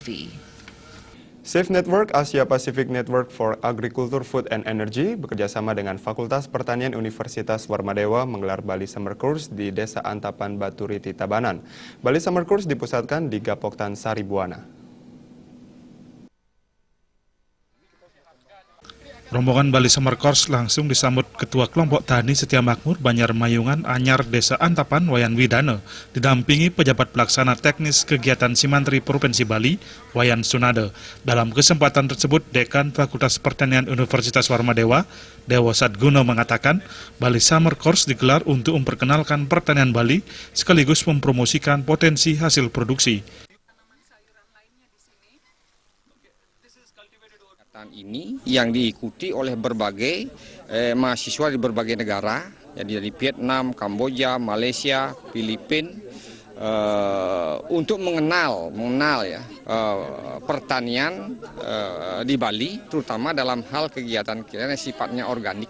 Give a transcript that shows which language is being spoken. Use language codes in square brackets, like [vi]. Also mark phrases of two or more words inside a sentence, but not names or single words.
[id] TV. Safe Network Asia Pacific Network for Agriculture, Food and Energy bekerjasama dengan Fakultas Pertanian Universitas Warmadewa menggelar Bali Summer Course di Desa Antapan Baturiti, Tabanan. Bali Summer Course dipusatkan di Gapoktan Saribuana. Rombongan Bali Summer Course langsung disambut Ketua Kelompok Tani Setia Makmur Banjar Mayungan Anyar Desa Antapan Wayan Widana, didampingi pejabat pelaksana teknis kegiatan Simantri Provinsi Bali, Wayan Sunade. Dalam kesempatan tersebut, Dekan Fakultas Pertanian Universitas Warmadewa, Dewo Sadguno mengatakan, Bali Summer Course digelar untuk memperkenalkan pertanian Bali sekaligus mempromosikan potensi hasil produksi. Ini yang diikuti oleh berbagai mahasiswa di berbagai negara, jadi dari Vietnam, Kamboja, Malaysia, Filipina, untuk mengenal pertanian di Bali, terutama dalam hal kegiatan yang sifatnya organik.